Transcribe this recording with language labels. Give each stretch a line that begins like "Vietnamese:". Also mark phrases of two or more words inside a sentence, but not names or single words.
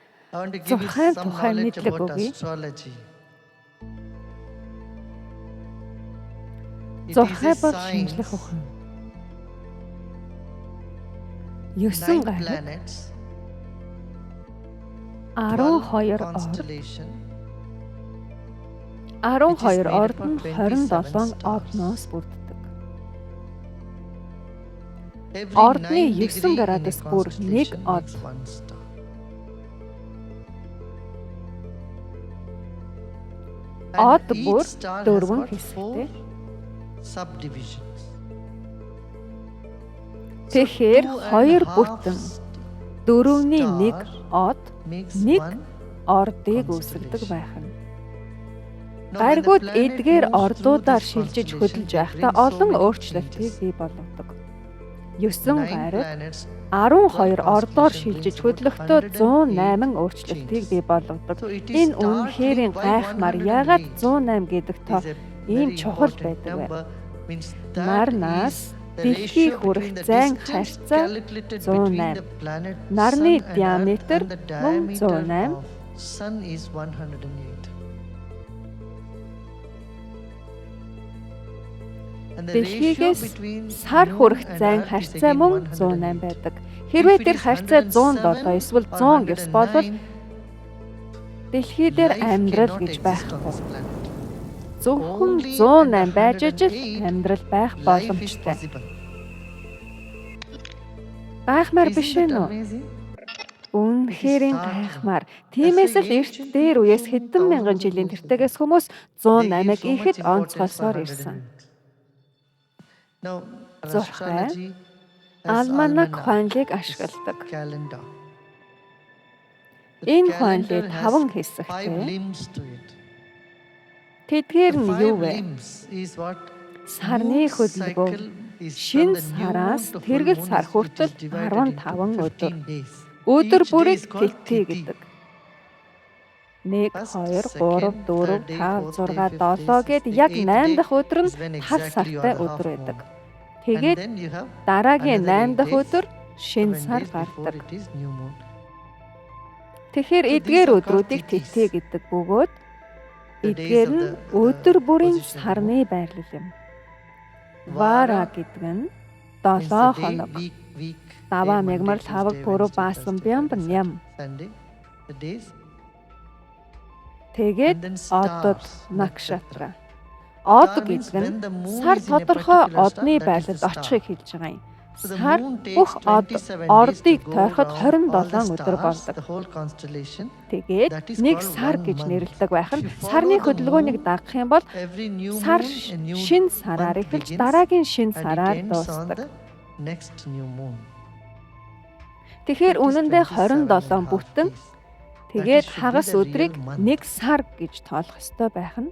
English: I want to give you
Mongolian: Зурхай
English: some
Mongolian: тухай
English: knowledge
Mongolian: мэдлэг
English: about
Mongolian: өгье.
English: astrology. It is
Mongolian: Зурхай
English: a
Mongolian: бол
English: science.
Mongolian: шинжлэх ухаан. 9
English: Nine
Mongolian: гариг,
English: planets,
Mongolian: 12 орд,
English: constellation,
Mongolian: 12 орд нь 27 одноос бүрддэг.
English: every
Mongolian: Ордны 9 9
English: degree in a
Mongolian: градус бүр нэг
English: constellation
Mongolian: од.
English: makes one star.
Mongolian: Од
English: And each
Mongolian: бүр
English: star has 4 got
Mongolian: хэсэгтэй.
English: 4 subdivisions.
Mongolian: Тэгэхээр
English: Two and 2 half
Mongolian: бүтэн 4-ний 1 од
English: makes
Mongolian: нэг
English: one
Mongolian: ордыг
English: constellation.
Mongolian: үүсгэдэг байх нь.
English: Now, when the
Mongolian: Гаригууд
English: planet
Mongolian: эдгээр
English: moves through
Mongolian: ордуудаар
English: this
Mongolian: шилжиж
English: constellation,
Mongolian: хөдөлж
English: they
Mongolian: байхдаа
English: bring so
Mongolian: олон
English: many
Mongolian: өөрчлөлтийг
English: changes.
Mongolian: бий болгодог. 9
English: Nine
Mongolian: гариг
English: planets,
Mongolian: 12 ордоор
English: constellation
Mongolian: шилжиж
English: brings
Mongolian: хөдлөхдөө 108 108 өөрчлөлтийг бий болгодог.
English: So it is
Mongolian: Энэ
English: startling
Mongolian: үнэхээр
English: why
Mongolian: гайхмаар ягаад 108 108 гэдэг тоо
English: is a
Mongolian: ийм
English: very
Mongolian: чухал
English: important
Mongolian: байдаг вэ?
English: number, means that
Mongolian: Марнаас
English: is the
Mongolian: дэлхий
English: ratio
Mongolian: хүрэх
English: between the
Mongolian: зайн
English: distance
Mongolian: харьцаа
English: calculated between 108. the planet
Mongolian: Нарны
English: Sun and Earth,
Mongolian: диаметр
English: and the
Mongolian: мөн
English: diameter 108. of Sun is 108. And the ratio
Mongolian: Дэлхийгээс
English: between
Mongolian: сар
English: Moon
Mongolian: хүрэх
English: and
Mongolian: зайн
English: Earth is
Mongolian: харьцаа
English: again
Mongolian: мөн 108. 108 байдаг. Хэрвээ
English: If it
Mongolian: тэр
English: is
Mongolian: харьцаа 107 107 эсвэл
English: or
Mongolian: 109 болвол 109, дэлхий дээр
English: life
Mongolian: амьдрал
English: cannot
Mongolian: гэж
English: exist on
Mongolian: байхгүй.
English: this planet.
Mongolian: Зөвхөн
English: Only
Mongolian: 108 байж ижил 108 амьдрал байх
English: Life is
Mongolian: боломжтой.
English: possible.
Mongolian: Гайхмаар биш
English: Isn't that
Mongolian: ээ нүү?
English: amazing?
Mongolian: Үнэхээр гайхмаар. Тиймээс л эрт дээр үеэс хэдэн мянган жилийн тэртегээс хүмүүс
English: They give
Mongolian: 108-ыг
English: so much
Mongolian: ихэд
English: importance for
Mongolian: онцгойсоор ирсэн.
English: 108. Now,
Mongolian: Зурхай,
English: astrology has
Mongolian: Алманак
English: almanac,
Mongolian: хуанлыг
English: is
Mongolian: ашигладаг.
English: calendar. The
Mongolian: Энэ
English: calendar
Mongolian: хуанлыг
English: has 5 5
Mongolian: хэсэгтэй.
English: limbs to it.
Mongolian: Тэдгээр
English: The
Mongolian: нь 5 юу вэ?
English: limbs is what
Mongolian: Сарны
English: moon
Mongolian: хөдөлгөөн
English: cycle is
Mongolian: шинэ
English: from the new
Mongolian: сараас
English: moon to full
Mongolian: тэргэл
English: moon
Mongolian: сар
English: is- it
Mongolian: хүртэл
English: is divided into
Mongolian: 15 өдөр.
English: 15 days.
Mongolian: Өдөр
English: Each day
Mongolian: бүрийг
English: is called
Mongolian: тэтий
English: Tithi.
Mongolian: гэдэг. 1,
English: First,
Mongolian: 2, 3,
English: second,
Mongolian: 4,
English: third day,
Mongolian: 5,
English: fourth
Mongolian: 6,
English: day, fifth
Mongolian: 7
English: day,
Mongolian: гээд
English: sixth
Mongolian: яг
English: day,
Mongolian: 8
English: eighth
Mongolian: дахь өдөр нь
English: is when
Mongolian: хар
English: exactly you
Mongolian: сартай
English: are a
Mongolian: өдөр
English: half
Mongolian: байдаг.
English: moon.
Mongolian: Тэгээд
English: And then you have
Mongolian: дараагийн
English: another
Mongolian: 8 дахь
English: 8
Mongolian: өдөр
English: days,
Mongolian: шинэ
English: 7
Mongolian: сар
English: days before
Mongolian: гардаг.
English: it is new moon.
Mongolian: Тэгэхээр
English: So these
Mongolian: эдгээр
English: are called
Mongolian: өдрүүдийг
English: tithis.
Mongolian: тэтий гэдэг бөгөөд
English: The days
Mongolian: эдгээр
English: of
Mongolian: нь
English: the,
Mongolian: өдөр бүрийн
English: position of
Mongolian: сарны байрлал юм.
English: Vara
Mongolian: Вара гэдэг нь
English: means
Mongolian: 7
English: the day,
Mongolian: хоног.
English: week,
Mongolian: Даваа
English: day,
Mongolian: мягмар
English: Monday,
Mongolian: таваг
English: Tuesday,
Mongolian: пүрүү
English: Wednesday,
Mongolian: баасан
English: Thursday,
Mongolian: бям
English: Friday,
Mongolian: ням.
English: Sunday, the days,
Mongolian: Тэгээд
English: and then
Mongolian: одод
English: stars,
Mongolian: накшатра. Од
English: Star means
Mongolian: гэдэг нь
English: when the moon
Mongolian: сар
English: is in a
Mongolian: тодорхой
English: particular star,
Mongolian: одны
English: that is
Mongolian: байлалд
English: the star.
Mongolian: очихыг хэлж байгаа юм.
English: So the
Mongolian: Сар
English: moon takes
Mongolian: бүх од
English: 27 days
Mongolian: ордыг
English: to go
Mongolian: тойход
English: around all the
Mongolian: 27 өдөр
English: stars,
Mongolian: болдог.
English: the whole constellation.
Mongolian: Тэгээд
English: That is
Mongolian: нэг
English: called
Mongolian: сар
English: one
Mongolian: гэж
English: month.
Mongolian: нэрлэдэг байх нь
English: If you follow
Mongolian: сарны
English: the
Mongolian: хөдөлгөөнийг
English: moon,
Mongolian: дагах юм бол
English: Every new
Mongolian: сар
English: moon, a new
Mongolian: шин сараар
English: month
Mongolian: эхэлж
English: begins
Mongolian: дараагийн шин
English: and
Mongolian: сараар
English: it ends on
Mongolian: дуусдаг.
English: the next new moon.
Mongolian: Тэгэхээр
English: That is
Mongolian: үнэндээ 27 27 бүтэн
English: days.
Mongolian: тэгээд
English: should be
Mongolian: хагас
English: the real
Mongolian: өдрийг
English: month.
Mongolian: нэг сар гэж тоолох ёстой байх нь